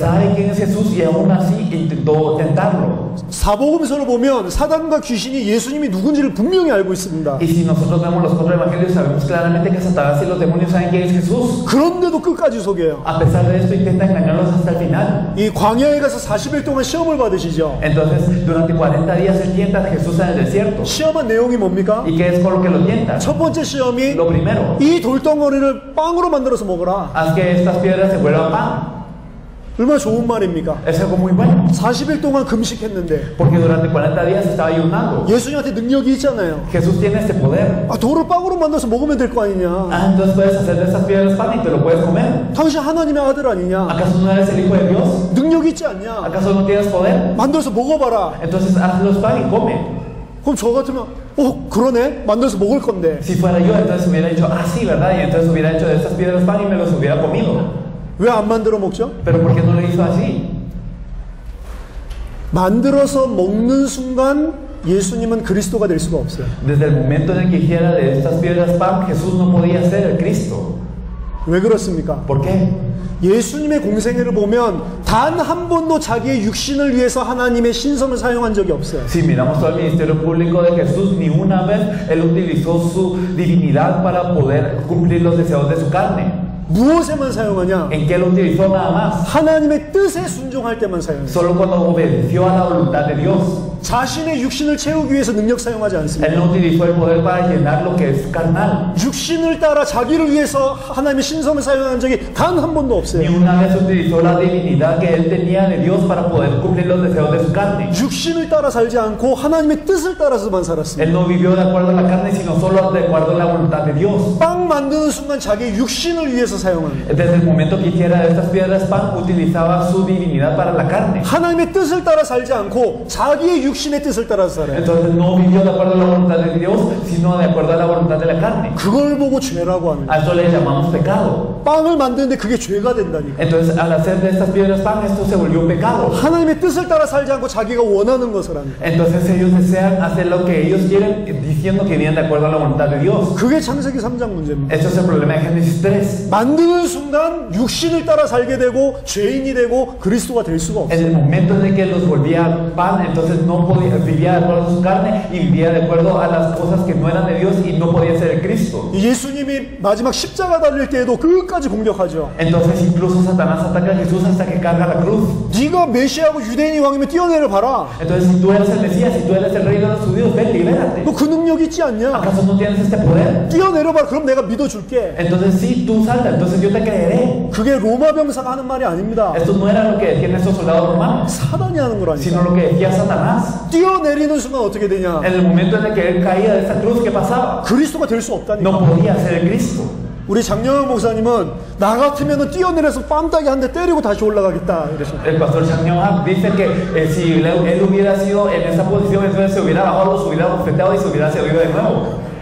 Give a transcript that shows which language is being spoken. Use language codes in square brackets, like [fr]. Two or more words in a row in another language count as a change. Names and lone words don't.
[es] Sabe quién es Jesús y aún así intentó tentarlo. [ko] 사복음서를 보면 사단과 귀신이 예수님이 누군지를 분명히 알고 있습니다. [es] Y si nosotros vemos los cuatro evangelios, sabemos claramente que Satanás y los demonios saben quién es Jesús. [ko] 그런데도 끝까지 속여요. [es] A pesar de esto, intenta engañarlos hasta el final. [ko] 이 광야에 가서 40일 동안 시험을 받으시죠. [es] Entonces, durante 40 días él tienta a Jesús en el desierto. [ko] 시험한 내용이 뭡니까? [es] ¿Y qué es con lo que lo tienta? [ko] 첫 번째 시험이 [es] Lo primero, [ko] 이 돌덩어리를 빵으로 만들어서 먹어라. [es] haz que estas piedras se vuelvan pan. [ko] 얼마나 좋은 말입니까? [es] Es algo muy bueno. [ko] 40일 동안 금식했는데 [es] Porque durante 40 días estaba ayunando. [ko] 예수님한테 능력이 있잖아요. [es] Jesús tiene este poder. [ko] 아, 돌을 빵으로 만들어서 먹으면 될 거 아니냐. [es] Ah, entonces puedes hacer de estas piedras pan y te lo puedes comer. [ko] 당신 하나님의 아들 아니냐. [es] ¿Acaso no eres el Hijo de Dios? [ko] 능력이 있지 않냐. [es] ¿Acaso no tienes poder? [ko] 만들어서 먹어봐라. [es] Entonces hazlos pan y come. [ko] 그럼 저 같으면 그러네. 만들어서 먹을 건데. [es] Si fuera yo, entonces hubiera dicho, ah, sí, ¿verdad? Y entonces hubiera hecho de estas piedras pan y me los hubiera comido. [ko] 왜 안 만들어 먹죠? [es] Pero ¿por qué no lo hizo así? [ko] 만들어서 먹는 순간 예수님은 그리스도가 될 수가 없어요. [es] Desde el momento en el que hiciera de estas piedras pan, Jesús no podía ser el Cristo. [ko] 왜 그렇습니까? [es] ¿Por qué? [ko] 예수님의 공생애를 보면 단 한 번도 자기의 육신을 위해서 하나님의 신성을 사용한 적이 없어요. [es] Si miramos todo el ministerio público de Jesús, ni una vez Él utilizó su divinidad para poder cumplir los deseos de su carne. [ko] 무엇에만 사용하냐? [es] ¿En qué lo utilizó nada más? [ko] 하나님의 뜻에 순종할 때만 사용해요. [es] Solo cuando obedeció a la voluntad de Dios. [ko] 자신의 육신을 채우기 위해서 능력 사용하지 않습니다. [es] Él no utilizó el poder para llenar lo que es carnal. [ko] 육신을 따라 자기를 위해서 하나님의 신성을 사용한 적이 단 한 번도 [es] Ni [ko] 없어요. [es] una vez utilizó la divinidad que Él tenía de Dios para poder cumplir los deseos de su carne. [ko] 육신을 따라 살지 않고 하나님의 뜻을 따라서만 살았습니다. [es] Él no vivió de acuerdo a la carne, sino solo de acuerdo a la voluntad de Dios. [ko] 빵 만드는 순간 자기의 육신을 위해서 사용합니다. [es] Desde el momento que hiciera de estas piedras pan, utilizaba su divinidad para la carne. [ko] 하나님의 뜻을 따라 살지 않고 자기의 육신의 뜻을 따라서 살아요. [es] Entonces no vivió de acuerdo a la voluntad de Dios, sino de acuerdo a la voluntad de la carne. [ko] 그걸 보고 죄라고 합니다. [es] A esto le llamamos pecado. [ko] 빵을 만드는데 그게 죄가 된다니까. [es] Entonces al hacer de estas piedras pan, esto se volvió un pecado. [ko] 하나님의 뜻을 따라 살지 않고 자기가 원하는 것을 합니다. [es] Entonces ellos desean hacer lo que ellos quieren, diciendo que vienen de acuerdo a la voluntad de Dios. [ko] 그게 창세기 3장 문제입니다. [es] Esto es el problema de Génesis 3. [ko] 만드는 순간 육신을 따라 살게 되고 죄인이 되고 그리스도가 될 수가 없어요. [es] En el momento en el que los volvía pan, entonces no podía, vivía de acuerdo a su carne y vivía de acuerdo a las cosas que no eran de Dios y no podía ser el Cristo. [ko] 예수님이 마지막 십자가 달릴 때에도 끝까지 공격하죠. [es] Entonces incluso Satanás ataca a Jesús hasta que carga la cruz. [ko] 네가 메시아고 유대인이 왕이면 뛰어내려 봐라. [es] Entonces si tú eres el Mesías, si tú eres el rey de los judíos, ven, libérate. [ko] 너 그 능력 있지 않냐? [es] ¿Acaso no tienes este poder? [ko] 뛰어내려 봐라. 그럼 내가 믿어줄게. [es] Entonces sí, tú salta, entonces yo te creeré. [ko] 그게 로마 병사가 하는 말이 아닙니다. [es] Esto no era lo que decían estos soldados romanos, [ko] 사단이 하는 거라니까. [es] sino lo que decía Satanás. [ko] 뛰어내리는 순간 어떻게 되냐? [es] En el momento en el que él caía de esta cruz, ¿qué pasaba? [ko] 그리스도가 될 수 없다니까. [es] No podía ser el Cristo. [ko] 우리 장영환 목사님은 나 같으면 뛰어내려서 뺨따기 한 대 때리고 다시 올라가겠다 이러셨어요. [es] El pastor Chang Yong-hak dice que si él hubiera sido en esa posición, entonces se hubiera bajado, se hubiera bofeteado y se hubiera servido de nuevo.